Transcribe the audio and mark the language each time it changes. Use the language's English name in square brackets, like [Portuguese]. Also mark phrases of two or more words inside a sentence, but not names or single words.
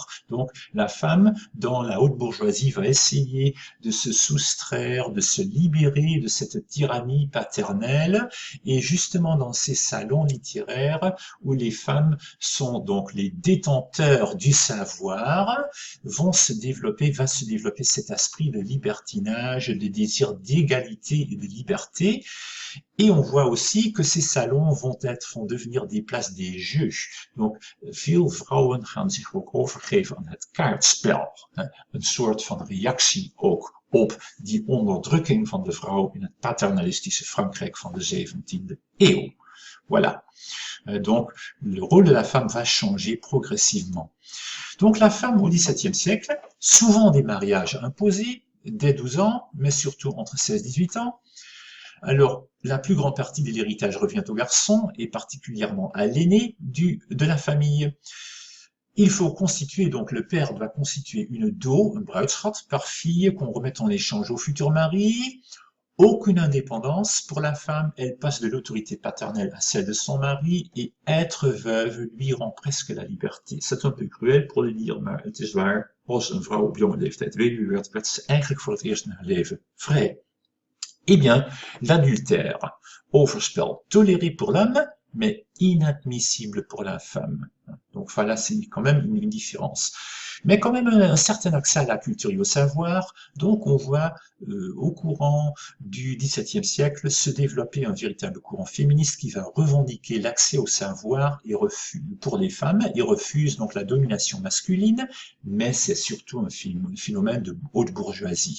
[French] Donc la femme, dans la haute bourgeoisie, va essayer de se soustraire, de se libérer de cette tyrannie paternelle, et justement dans ces salons littéraires où les femmes sont donc les détenteurs du savoir, va se développer cet esprit de libertinage, de désir d'égalité et de liberté. Et on voit aussi que ces salons vont devenir des places des jeux. Donc, [Dutch] veel vrouwen gaan zich ook overgeven aan het kaartspel. Een soort van reactie ook op die onderdrukking van de vrouw in het paternalistische Frankrijk van de 17e eeuw. [French] Voilà. Donc, le rôle de la femme va changer progressivement. Donc, la femme au XVIIe siècle, souvent des mariages imposés, dès 12 ans, mais surtout entre 16 et 18 ans. Alors, la plus grande partie de l'héritage revient au garçon, et particulièrement à l'aîné de la famille. Il faut constituer, donc le père doit constituer une dot, un bruidsschat, par fille qu'on remette en échange au futur mari. Aucune indépendance pour la femme, elle passe de l'autorité paternelle à celle de son mari, et être veuve lui rend presque la liberté. C'est un peu cruel pour le dire, [Dutch] maar het is waar. Als een vrouw op jonge leeftijd weduwe werd, werd ze eigenlijk voor het eerst in haar leven vrij. [French] Eh bien, l'adultère, overspel, toléré pour l'homme, mais inadmissible pour la femme. Donc voilà, c'est quand même une différence. Mais quand même un certain accès à la culture et au savoir. Donc on voit au courant du XVIIe siècle se développer un véritable courant féministe qui va revendiquer l'accès au savoir et pour les femmes et refuse donc la domination masculine, mais c'est surtout un phénomène de haute bourgeoisie.